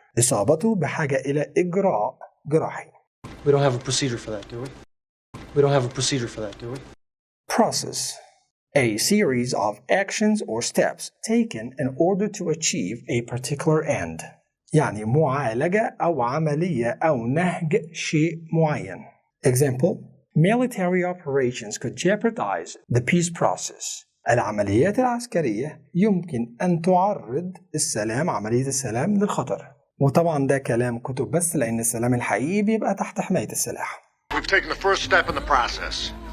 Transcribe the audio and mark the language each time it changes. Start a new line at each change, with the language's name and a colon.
Arabic: إصابته بحاجة إلى إجراء جراحي.
English: We don't have a procedure for that, do we? Process. A series of actions or steps taken in order to achieve a particular end.
Arabic: يعني معالجة أو عملية أو نهج شيء معين.
English: Example: Military operations could jeopardize the peace process.
Arabic: العمليات العسكرية يمكن أن تعرض عملية السلام للخطر. وطبعا ده كلام كتب بس، لأن السلام الحقيقي بيبقى تحت حماية السلاح.
English: We've taken the first step in the process.